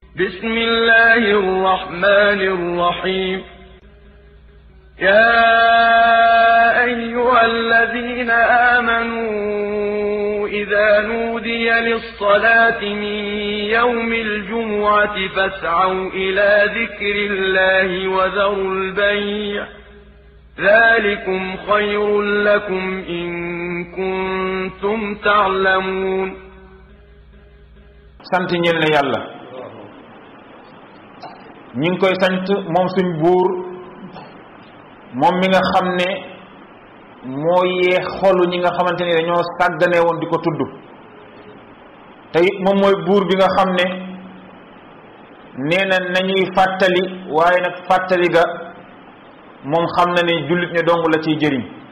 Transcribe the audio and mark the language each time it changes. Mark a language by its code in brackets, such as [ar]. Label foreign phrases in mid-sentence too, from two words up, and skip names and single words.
[ar] بسم الله الرحمن الرحيم يا أيها الذين آمنوا إذا نودي للصلاة من يوم الجمعة فاسعوا إلى ذكر الله وذروا البيع ذلكم خير لكم إن كنتم تعلمون [wo] sant ñeel na yàlla ñi ngi koy sant moom suñ buur moom mi nga xam ne moo yee xolu ñi nga xamante ni dañoo sàggane woon di ko tudd te it moom mooy buur bi nga xam ne nee na nañuy fàttali waaye nag fàttali ga moom xam na ne jullit ñi dong la ciy jëriñ